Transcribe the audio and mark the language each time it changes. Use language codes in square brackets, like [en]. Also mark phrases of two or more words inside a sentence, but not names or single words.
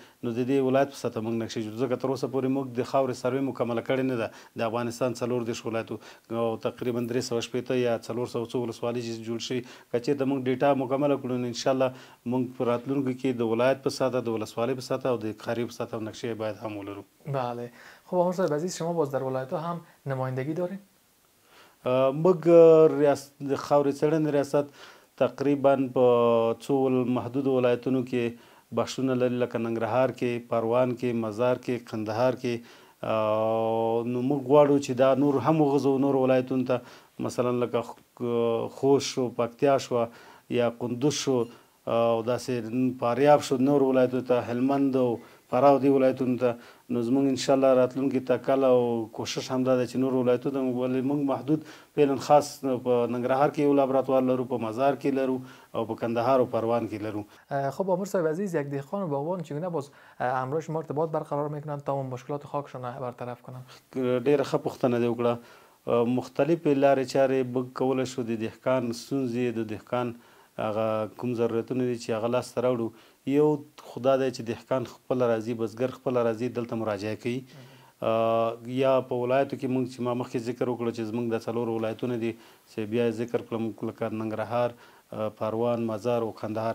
[ps] نو د دې ولایت په سطح موږ نقشې جوړو، ځکه تر اوسه پورې موږ د خاورې سروې مکمله کړې نه ده. د افغانستان 34 ولایتو او تقریبا 360 یا 400 ولسوالۍ چې جوړ شوي، که چېرته موږ ډیټا مکمله کړو نو انشاءالله موږ په راتلونکي کې د ولایت په سطح، د ولسوالۍ په سطح او د قریې په سطح نقشې باید هم ولرو. بله. [fa] خب عامر صاحب عزیز، شما باز در ولایت ها هم نمایندگی دارین؟ [ps] موږ د خاورې څېړنې ریاست تقریبا په څو محدودو ولایتونو کې بخشونه لري، لکه ننګرهار کې، پروان کې، مزار کې، قندهار کې. نو موږ غواړو چې دا نور هم وغځو نور ولایتونو ته، مثلا لکه خوست شو، پکتیا شو یا کندوز شو او داسې فاریاب شو، نور ولایتونو ته، هلمند او فراه دې ولایتونو ته. نو زموږ انشاءالله راتلونکي تکل او کوشش هم دا ده چې نور ولایتونو ته، ولې موږ محدود فعلا خاص په ننګرهار کې یو لابراتوار لرو، په مزار کې لرو او په کندهار و پروان کې لرو. [fa] خب عامر صاحب عزیز، یک دهقان و باغبان چگونه باز همراه شما ارتباط برقرار میکنن تا اون مشکلات خاکشون برطرف کنن؟ [ps] ډیره ښه پوښتنه دې وکړه. مختلفې لارې چارې موږ کولی شو د دهقان ستونزې، د دهقان هغه کوم ضرورتونه دي چې هغه لاسته راوړو. یو خدا دی چې دهقان خپله راځي، بزګر خپله راځي، دلته مراجعه کوي. یا په ولایتو کې موږ چې ما مخکې ذکر وکړو چې زموږ د 4 ولایتونه دي چې بیا ذکر کړم، لکه ننګرهار، پروان، مزار او کندهار.